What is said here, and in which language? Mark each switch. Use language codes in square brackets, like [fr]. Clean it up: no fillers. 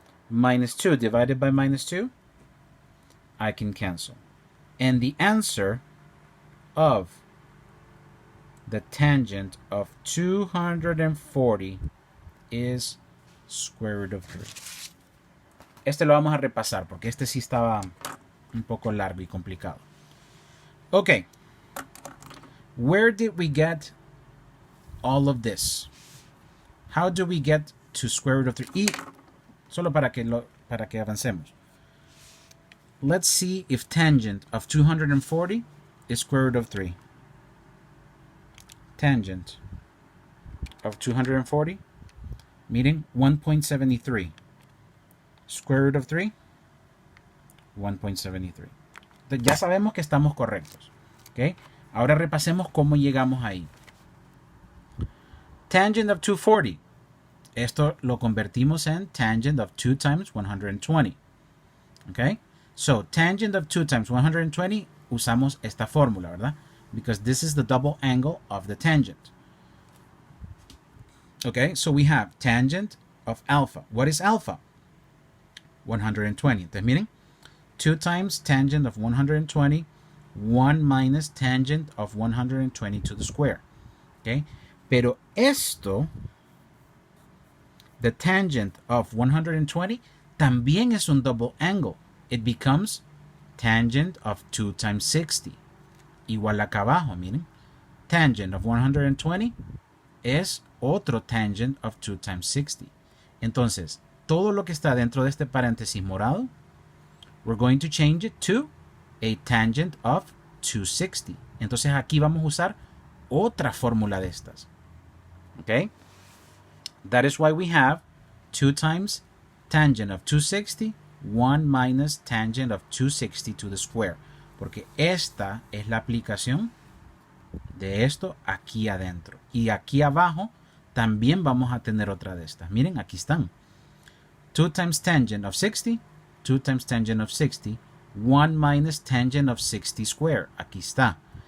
[en] Minus 2 divided by minus 2, I can cancel. And the answer of the tangent of 240 is square root of 3. [es] Este lo vamos a repasar porque este sí estaba un poco largo y complicado. [en] Okay. Where did we get all of this? How do we get to square root of 3? [es] Y solo para que avancemos. [en] Let's see if tangent of 240 is square root of 3. Tangent of 240, meaning 1.73. Square root of 3, 1.73. [es] Entonces ya sabemos que estamos correctos. ¿Okay? Ahora repasemos cómo llegamos ahí. [en] Tangent of 240. [es] Esto lo convertimos en [en] tangent of 2 times 120. Okay? So, tangent of 2 times 120, [es] usamos esta fórmula, ¿verdad? [en] Because this is the double angle of the tangent. Okay, so we have tangent of alpha. What is alpha? 120. [es] Entonces, miren, [en] 2 times tangent of 120, 1 minus tangent of 120 to the square. Okay, [es] pero esto, [en] the tangent of 120, [es] también es un [en] double angle. It becomes tangent of 2 times 60. [es] Igual acá abajo, miren. [en] Tangent of 120 [es] es otro [en] tangent of 2 times 60. [es] Entonces, todo lo que está dentro de este paréntesis morado, [en] we're going to change it to a tangent of 260. [es] Entonces aquí vamos a usar otra fórmula de estas. [en] Okay? That is why we have 2 times tangent of 260, 1 minus tangent of 260 to the square. [es] Porque esta es la aplicación de esto aquí adentro. Y aquí abajo también vamos a tener otra de estas. Miren, aquí están. [en] 2 times tangent of 60, 2 times tangent of 60, 1 minus tangent of 60 square. [es] Aquí está.